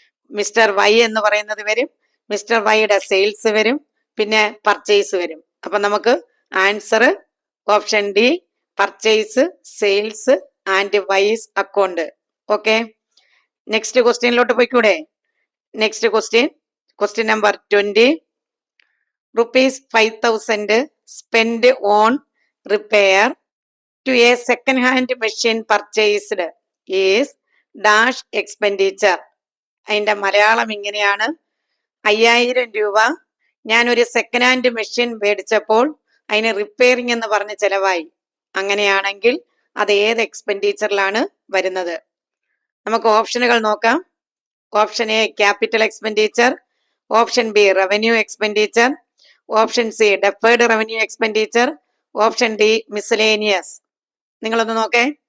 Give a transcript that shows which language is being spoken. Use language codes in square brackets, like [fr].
[ml] Mister Y എന്ന് പറയുന്നത് വരും, മിസ്റ്റർ വൈയുടെ സെയിൽസ് വരും, പിന്നെ പർച്ചേസ് വരും. അപ്പൊ നമുക്ക് answer option D purchase, sales and Y's account. Okay, next ക്വസ്റ്റ്യനിലോട്ട് പോയിക്കൂടെ? [en] Next question number 20. ₹5,000 spent on repair to a second-hand machine purchased is dash expenditure. [ml] അതിന്റെ മലയാളം ഇങ്ങനെയാണ്: 5,000 രൂപ ഞാനൊരു സെക്കൻഡ് ഹാൻഡ് മെഷീൻ മേടിച്ചപ്പോൾ അതിന് റിപ്പയറിംഗ് എന്ന് പറഞ്ഞ് ചെലവായി. അങ്ങനെയാണെങ്കിൽ അത് ഏത് എക്സ്പെൻഡിച്ചറിലാണ് വരുന്നത്? നമുക്ക് ഓപ്ഷനുകൾ നോക്കാം. Option A capital expenditure, option B revenue expenditure, option C deferred revenue expenditure, option D miscellaneous. നിങ്ങളൊന്ന് നോക്കേ.